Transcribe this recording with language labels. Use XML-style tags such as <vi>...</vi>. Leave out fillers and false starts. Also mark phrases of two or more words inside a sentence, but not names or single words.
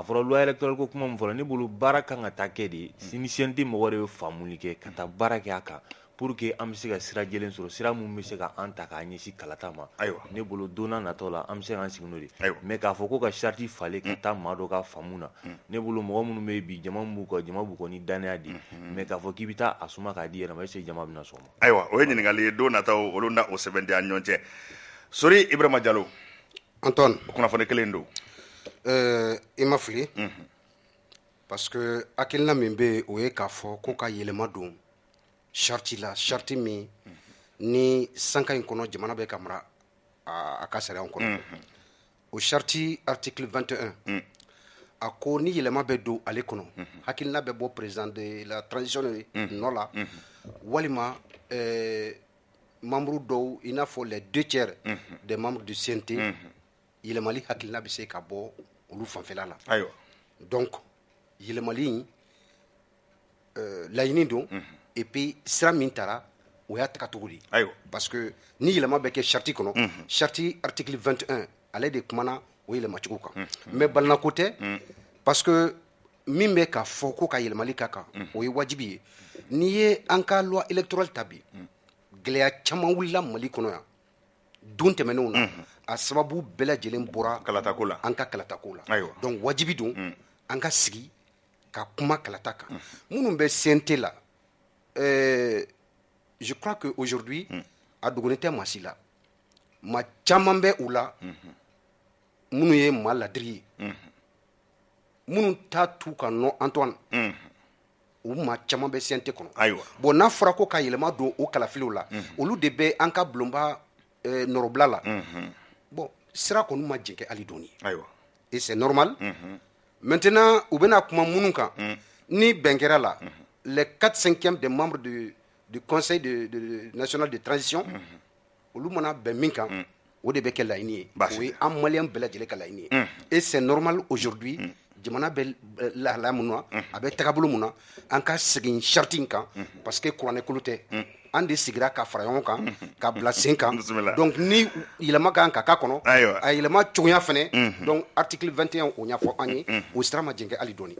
<bm>fɔra</bm> <fr>loi électorale</fr> <bm>ko kuma min fɔra ne bolo baara kan ka taa kɛ de ni CNT mɔgɔ de bɛ faamuli kɛ ka taa baara kɛ a kan</bm> <fr>pour que</fr> <bm>an bɛ se ka sira jɛlen sɔrɔ sira mun bɛ se ka an ta k'a ɲɛsin kalata ma ne bolo don n'a nataw la an bɛ se k'an sigi n'o de mais k'a fɔ ko ka charte falen ka taa maa dɔ ka faamu na ne bolo mɔgɔ minnu bɛ yen bi jama b'u kɔ jama b'u kɔ ni danaya de mais k'a fɔ k'i bɛ taa a suma k'a di yɛrɛ ma</bm> <fr>est ce que</fr> <bm>jama bɛna sɔn o ma. Ayiwa o ye ɲininkali ye don nataw olu na o sɛbɛndenya ɲɔgɔn cɛ Sori Ibrahima Diallo Antoine kunnafoni kelen don i ma fili</bm> <fr>parce que</fr> <bm>hakilina min bɛ yen o ye k'a fɔ ko ka yɛlɛma don charte la charte min ni sanka in kɔnɔ jamana bɛ ka mara a ka sariyaw kɔnɔ o</bm> <fr>charte article</fr> <bm>21 a ko ni yɛlɛma bɛ don ale kɔnɔ hakilina bɛ bɔ</bm> <fr>président de la transition</fr> <bm>nɔ la walima membre dɔw i n'a fɔ</bm> <fr>les 2/3 des membres du CNT</fr> <bm>yɛlɛmali hakilina bɛ se ka bɔ olu fanfɛla la donc yɛlɛmali in laɲini don</bm> <fr>et puis</fr> <bm>sira min tara o y'a taga cogo di</bm> <fr>parce que</fr> <bm>ni yɛlɛma bɛ kɛ charte kɔnɔ</bm> <fr>charte article</fr> <bm>21 ale de kumana o yɛlɛma cogo kan mais balinako tɛ</bm> <fr>parce que</fr> <bm>min bɛ ka fɔ ko ka yɛlɛmali ka kan o ye wajibi ye n'i ye an ka</bm> <fr>loi électorale</fr> <bm>ta bi gɛlɛya caman wulila Mali kɔnɔ yan don tɛmɛnenw na a sababu bɛɛ lajɛlen bɔra kalatako la an ka kalatako la donc wajibi don an ka sigi ka kuma kalata kan minnu bɛ CNT la</bm> <fr>je crois que aujourd'hui</fr> <bm>a dogolen tɛ maa si la maa caman bɛ u la minnu ye maa ladiri ye minnu t'a tu ka nɔ Antoine u maa caman bɛ CNT kɔnɔ bon n'a fɔra ko ka yɛlɛma don o kalafiliw la olu de bɛ an ka bulonba nɔrɔbila la bon sira kɔni ma jɛnkɛ hali dɔɔni</bm> <fr>et c'est normal maintenant</fr> <bm>u bɛna kuma minnu kan ni bɛn kɛra la</bm> <fr>les 4/5 des membres du conseil national de transition</fr> <bm>olu mana bɛn min kan o de bɛ kɛ laɲini ye o ye an maliyɛn bɛɛ lajɛlen ka laɲini ye</bm> <fr>et c'est normal aujourd'hui</fr> <bm>jamana bɛ lahalaya mun na a bɛ tagabolo mun na an ka segin charte in kan</bm> <fr>parce que</fr> <bm>kuranɛkolo tɛ an de sigira ka fara ɲɔgɔn kan ka bila sen kan donc ni yɛlɛma kan ka k'a kɔnɔ a yɛlɛma cogoya fɛnɛ donc article 21 o ɲɛfɔ an ye o sira ma jɛnkɛ hali dɔɔni</bm>